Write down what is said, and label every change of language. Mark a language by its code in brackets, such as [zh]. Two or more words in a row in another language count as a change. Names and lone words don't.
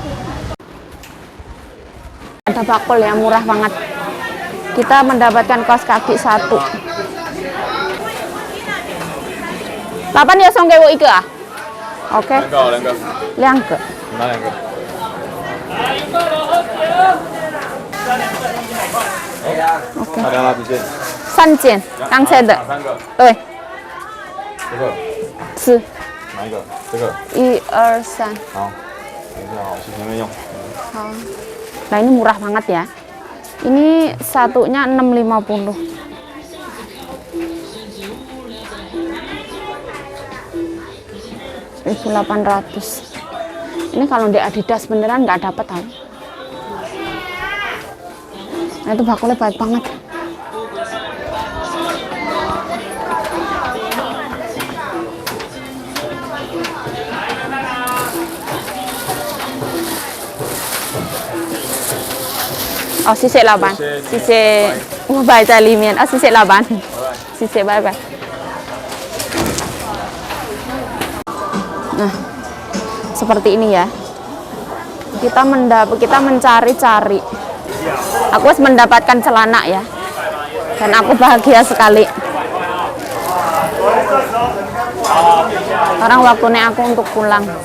[id] Ada bakul yang murah banget. Kita mendapatkan kaos kaki 1. [zh] 8 要送给我1个啊 ？OK。2个。哪2个？OK。大量哪几件？3件，刚才的。 3个。对。这个。是。哪一个？这个。 1、2、3。好，等一下哦，去前面用。 [id] 好。Nah, ini murah banget ya. Ini satunya 6,50. $1.800. Ini kalau di Adidas beneran nggak dapat tau. Nah, itu bakulnya baik banget. [zh] Oh, 谢谢老板，谢谢，500在里面。哦，谢谢老板，谢谢， [id] 拜拜。Nah, seperti ini ya. Kita mencari-cari. Aku harus mendapatkan celana ya. Dan aku bahagia sekali. Sekarang waktunya aku untuk pulang.